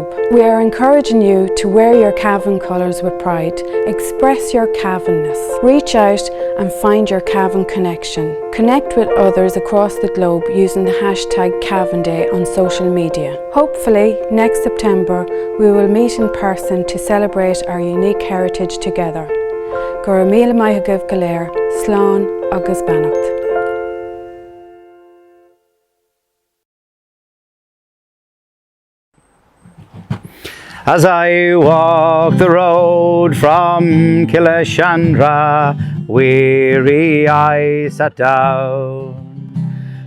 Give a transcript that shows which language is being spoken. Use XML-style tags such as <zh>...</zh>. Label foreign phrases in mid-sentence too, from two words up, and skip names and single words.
<en>We are encouraging you to wear your Cavan colours with pride, express your Cavanness, reach out and find your Cavan connection. Connect with others across the globe using the hashtag Cavan Day on social media. Hopefully, next September, we will meet in person to celebrate our unique heritage together.</en> <ga>Gur míle maith agaibh go léir, slán agus beannacht.</ga> <en>As I walk the road from Killashandra, weary I sat down.</en>